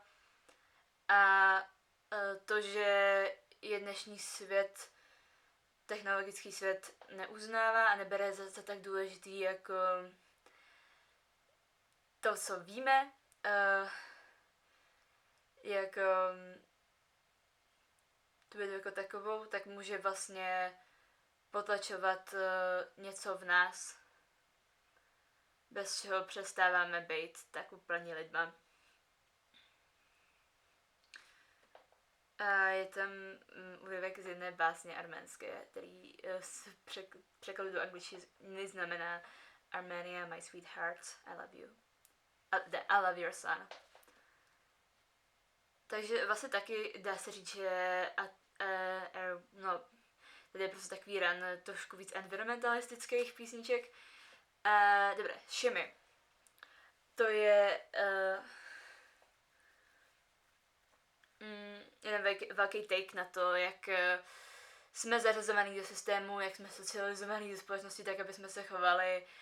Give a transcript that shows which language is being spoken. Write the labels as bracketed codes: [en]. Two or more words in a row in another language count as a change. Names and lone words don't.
[cs] A to, že je dnešní svět, technologický svět neuznává a nebere za tak důležitý jako to, co víme, jako tu vědu jako takovou, tak může vlastně potlačovat něco v nás, bez čeho přestáváme být tak úplně lidma. A je tam úryvek z jedné básně arménské, který z překladu do angličtiny znamená [en] Armenia, my sweetheart, I love you. I love your son. [cs] Takže vlastně taky dá se říct, že tady je prostě takový ran trošku víc environmentalistických písniček. Dobré, Shimmy. To je jeden velký take na to, jak jsme zařazovaní do systému, jak jsme socializovaní do společnosti, tak aby jsme se chovali